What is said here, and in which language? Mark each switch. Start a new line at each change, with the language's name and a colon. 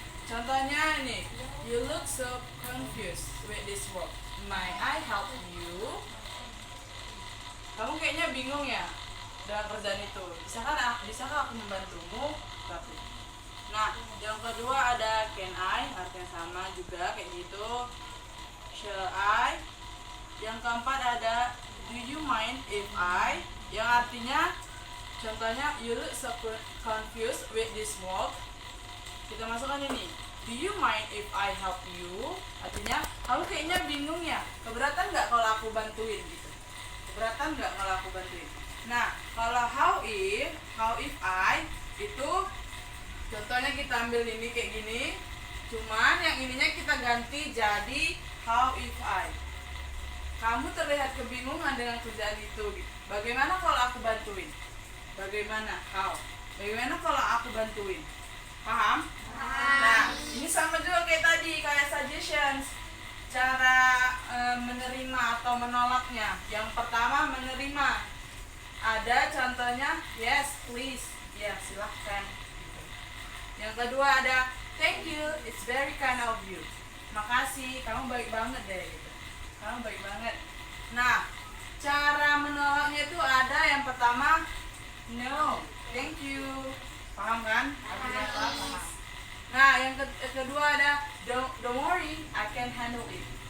Indonesian: Contohnya ini,
English: you look so confused with this work. May I help you?
Indonesian: Kamu kayaknya bingung ya dengan kerjaan itu. Bisakah aku membantumu? Tapi. Nah, yang kedua ada
English: can I,
Indonesian: artinya sama juga kayak gitu.
English: Shall I?
Indonesian: Yang keempat ada
English: do you mind if I?
Indonesian: Yang artinya contohnya
English: you look so confused with this work.
Indonesian: Kita masukkan ini.
English: Do you mind if I help you?
Indonesian: Artinya kamu kayaknya bingung ya. Keberatan nggak kalau aku bantuin gitu? Keberatan nggak kalau aku bantuin? Nah, kalau
English: how if I
Indonesian: itu contohnya kita ambil ini kayak gini. Cuman yang ininya kita ganti jadi
English: how if I.
Indonesian: Kamu terlihat kebingungan dengan kerjaan itu gitu. Bagaimana kalau aku bantuin? Bagaimana? How? Bagaimana kalau aku bantuin? Paham? Nah, ini sama juga kayak tadi, kayak suggestions. Cara menerima atau menolaknya. Yang pertama menerima. Ada contohnya,
English: yes please.
Indonesian: Ya, silahkan. Yang kedua ada
English: thank you, it's very kind of you.
Indonesian: Makasih, kamu baik banget deh gitu. Kamu baik banget. Nah, cara menolaknya itu ada yang pertama
English: no, thank you.
Indonesian: Paham kan? Artinya apa? Paham. Nah, yang kedua ada
English: don't worry, I can handle it.